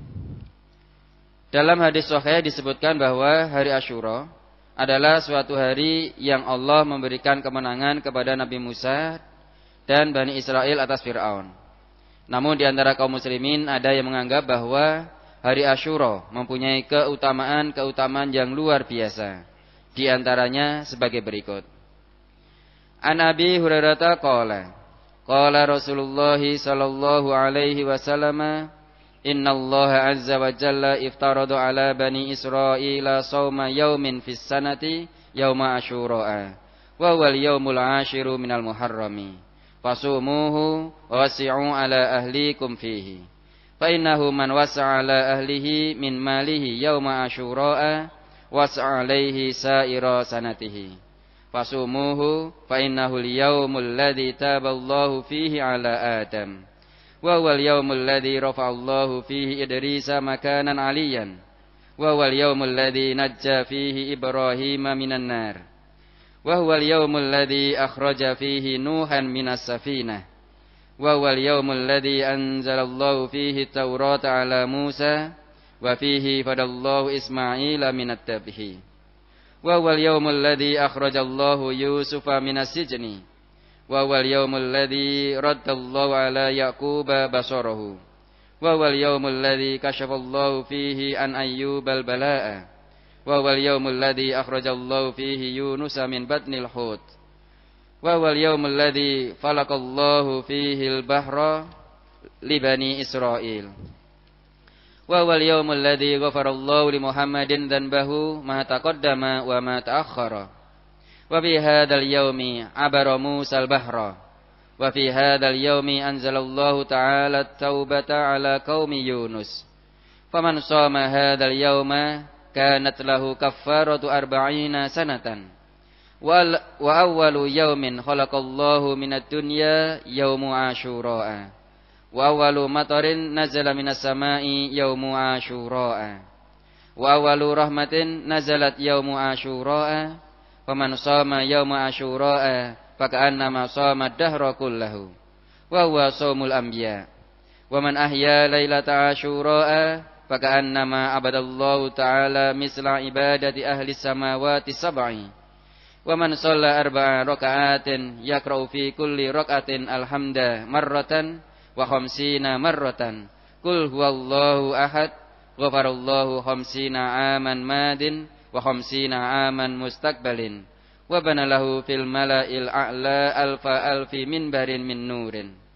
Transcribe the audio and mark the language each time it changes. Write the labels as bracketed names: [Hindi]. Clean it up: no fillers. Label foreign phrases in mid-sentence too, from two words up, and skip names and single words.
[Indonesian] Dalam hadis sahih disebutkan bahwa hari Asyura adalah suatu hari yang Allah memberikan kemenangan kepada Nabi Musa dan Bani Israel atas Fir'aun. Namun di antara kaum muslimin ada yang menganggap bahwa hari Asyura mempunyai keutamaan yang luar biasa. Di antaranya sebagai berikut. [Arabic] عن أبي هريرة قال رسول الله صلى الله عليه وسلم, إن الله عز وجل افترض على بني إسرائيل صوم يوم في السنة يوم عاشوراء و واليوم العاشر من المحرم فصوموه ووسعوا على أهليكم فيه فإنه من وسع على أهله من ماله يوم عاشوراء وسع عليه سائر سنته فصوموه فإنه اليوم الذي تاب الله فيه على آدم و واليوم الذي رفع الله فيه إدريس مكانا عليا و واليوم الذي نجى فيه إبراهيم من النار وهو اليوم الذي أخرج فيه نوحا من السفينة وهو اليوم الذي أنزل الله فيه التوراة على موسى وفيه فدى الله إسماعيل من الذبح وهو اليوم الذي أخرج الله يوسف من السجن وهو اليوم الذي رد الله على يعقوب بصره وهو اليوم الذي كشف الله فيه عن أيوب البلاء وهو اليوم الذي أخرج الله فيه يونس من بطن الحوت وهو اليوم الذي فلق الله فيه البحر لبني إسرائيل وهو اليوم الذي غفر الله لمحمد ذنبه ما تقدم وما تأخر وفي هذا اليوم عبر موسى البحر وفي هذا اليوم أنزل الله تعالى التوبة على قوم يونس فمن صام هذا اليوم كانت له كفارة 40 سنة وأول يوم خلق الله من الدنيا يوم عاشوراء وأول مطر نزل من السماء يوم عاشوراء وأول رحمة نزلت يوم عاشوراء فمن صام يوم عاشوراء فكأنما صام الدهر كله وهو صوم الأنبياء ومن أحيا ليلة عاشوراء فكأنما عبد الله تعالى مثل عبادة أهل السماوات السبع ومن صلى 4 ركعات يقرأ في كل ركعة الحمد مرة و50 مرة قل هو الله أحد غفر الله 50 عام ماض و50 عام مستقبل وبنى له في الملأ الأعلى ألف منبر من نور